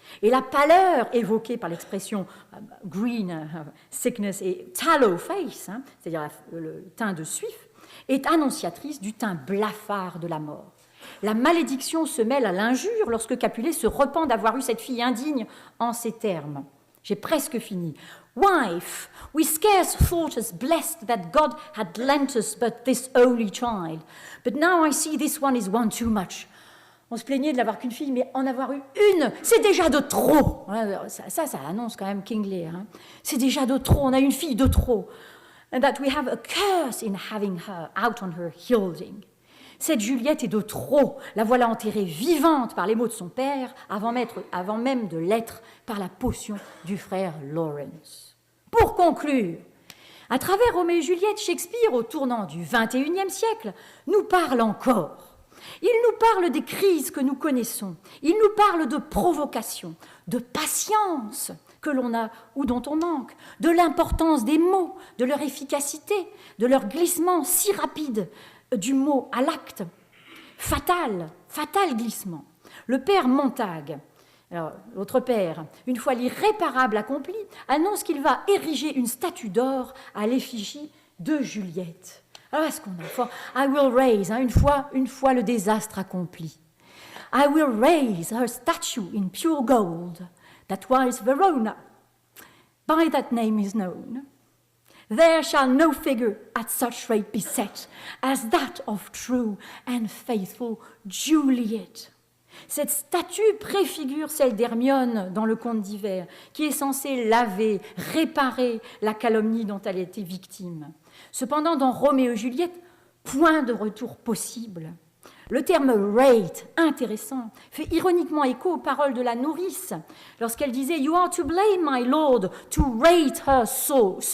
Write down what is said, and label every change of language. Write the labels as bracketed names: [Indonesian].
[French] Et la pâleur évoquée par l'expression green sickness et tallow face, c'est-à-dire le teint de suif, est annonciatrice du teint blafard de la mort. La malédiction se mêle à l'injure lorsque Capulet se repent d'avoir eu cette fille indigne en ces termes. J'ai presque fini. [English] Wife, we scarce thought us blessed that God had lent us but this only child. But now I see this one is one too much. [French] On se plaignait de n'avoir qu'une fille, mais en avoir eu une, c'est déjà de trop. Ça annonce quand même King Lear. C'est déjà de trop, on a une fille de trop. [English] And that we have a curse in having her out on her hilding. [French] Cette Juliette est de trop. La voilà enterrée vivante par les mots de son père, avant même de l'être par la potion du frère Lawrence. Pour conclure, à travers Roméo et Juliette, Shakespeare, au tournant du XXIe siècle, nous parle encore Il nous parle des crises que nous connaissons. Il nous parle de provocation, de patience que l'on a ou dont on manque, de l'importance des mots, de leur efficacité, de leur glissement si rapide du mot à l'acte. Fatal glissement. Le père Montague, alors, l'autre père, une fois l'irréparable accompli, annonce qu'il va ériger une statue d'or à l'effigie de Juliette. Alors, est-ce qu'on a [English] I will raise, [French] une fois le désastre accompli. [English] I will raise her statue in pure gold, that was Verona. By that name is known. There shall no figure at such rate be set as that of true and faithful Juliet. [French] Cette statue préfigure celle d'Hermione dans le conte d'hiver, qui est censée laver, réparer la calomnie dont elle était victime. Cependant, dans Roméo et Juliette, point de retour possible. Le terme « rate », intéressant, fait ironiquement écho aux paroles de la nourrice, lorsqu'elle disait « [English] You are to blame, my lord, to rate her so ».